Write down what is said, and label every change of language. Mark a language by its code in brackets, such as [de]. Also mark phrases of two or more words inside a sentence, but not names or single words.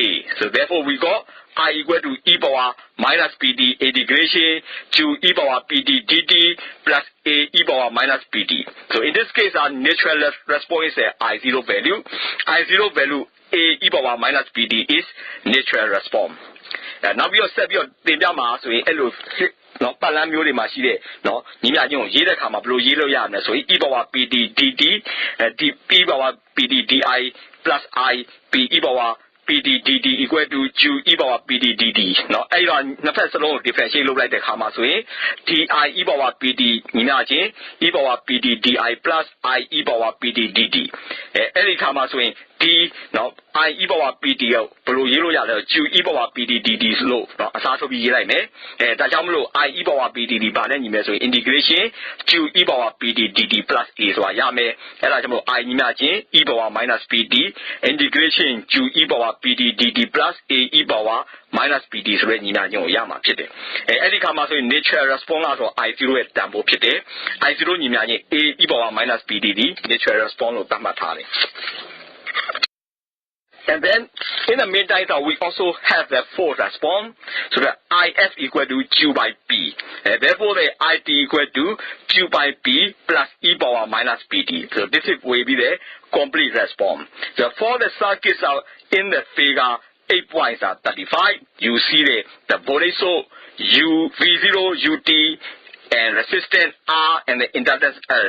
[en] So therefore we got I equal to e power minus pt integration q e power pt dt plus a e power minus pt. So in this case our natural response is I0 value. I0 value a e power minus pt is natural response. Now we are set your data mass so in [my] နော်ပတ်လန်းမျိုးတွေမှာရှိတဲ့နော်ညီမချင်းကိုရေးတဲ့အခါမှာဘယ်လိုရေးလို့ရမလဲဆိုရင် [en] e power pt dt p power pt di plus I p e power pt dt equal to q e power pt dt [my] နော်အဲ့တော့နှစ်ဖက်စလုံးကို differentiate လုပ်လိုက်တဲ့အခါမှာဆိုရင် [en] di e power pt [my] ညီမချင်း [en] e power pt di plus I e power pt dt [my] အဲ့ဒီအခါမှာဆိုရင်ဒီနော် I [en] e power pt [my] ကိုဘယ်လိုရေးလို့ရလဲ [en] q e power pt dt [my] လို့နော်အစားထိုးပြီးရေးလိုက်မယ်ဒါကြောင့်မလို့ [en] I e power pt [my] ဒီ ဘာနဲ့ညီမယ်ဆိုရင် [en] integration q e power pt dt plus a [my] ဆိုတာရမယ်အဲ့ဒါကြောင့်မလို့ I ညီမချင်း [en] e power minus pt integration q e power pt dt plus a e power minus pt [my] ဆိုတဲ့ညီမချင်းကိုရမှာဖြစ်တယ်အဲ့ဒီခါမှာဆိုရင် [en] natural response [my] ကတော့ I0 ရဲ့တန်ဖိုးဖြစ်တယ် I0 ညီမချင်း [en] a e power minus pt [my] ဒီ [en] natural response [my] လို့သတ်မှတ်ထားတယ် [en] And then, in the meantime, we also have the force response. So the IF equal to Q by P. Therefore, the IT equal to Q by P plus e power minus PT. So this is will be the complete response. So for the circuits are in the figure 8.35, you see the voltage so V0 UT and resistance R and the inductance L.